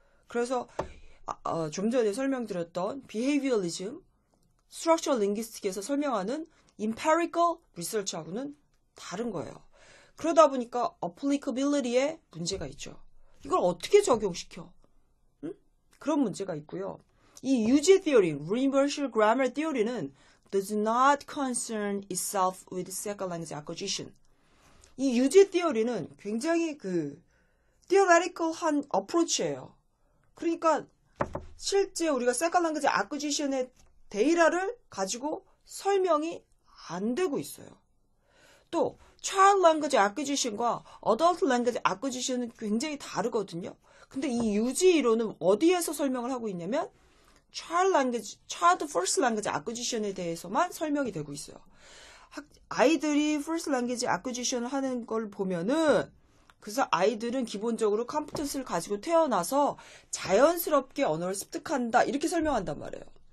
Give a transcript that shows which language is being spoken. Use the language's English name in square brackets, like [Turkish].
[Korean] 그래서 좀 전에 설명드렸던 behavioralism, structural linguistics에서 설명하는 empirical research하고는 다른 거예요. 그러다 보니까 applicability에 문제가 있죠. 이걸 어떻게 적용시켜? 그런 문제가 있고요. [English] 이 UG theory, universal grammar theory는 does not concern itself with second language acquisition. [Korean] 이 UG theory는 굉장히 theoretical한 approach예요. 그러니까 실제 우리가 second language acquisition의 데이터를 가지고 설명이 안 되고 있어요. 또 child language acquisition과 adult language acquisition은 굉장히 다르거든요. 근데 이 UG 이론은 어디에서 설명을 하고 있냐면 child first language acquisition에 대해서만 설명이 되고 있어요. 아이들이 first language acquisition을 하는 걸 보면은 그래서 아이들은 기본적으로 competence를 가지고 태어나서 자연스럽게 언어를 습득한다 이렇게 설명한단 말이에요.